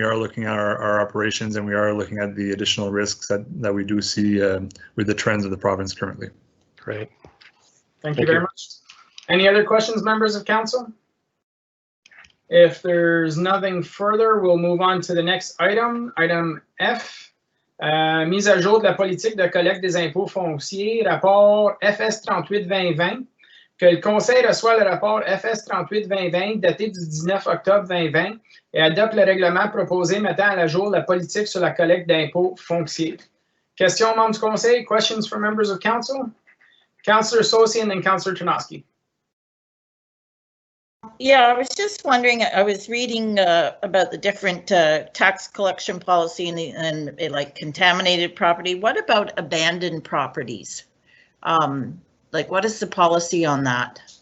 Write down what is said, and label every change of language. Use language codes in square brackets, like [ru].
[en] We are looking at our operations, and we are looking at the additional risks that we do see with the trends of the province currently. Great. Thank you very much. Any other questions, members of council? If there's nothing further, we'll move on to the next item. [fr] Item F, mise à jour de la politique de collecte des impôts fonciers, rapport FS 38-2020, que le conseil reçoit le rapport FS 38-2020 daté du 19 octobre 2020 et adopte le règlement proposé mettant à jour la politique sur la collecte d'impôts fonciers. Questions, membres du conseil? [en] Questions for members of council? Councillor Saucier and then Councillor Tarnowski. Yeah, I was just wondering, I was reading about the different tax collection policy and like contaminated property. What about abandoned properties? Like, what is the policy on that?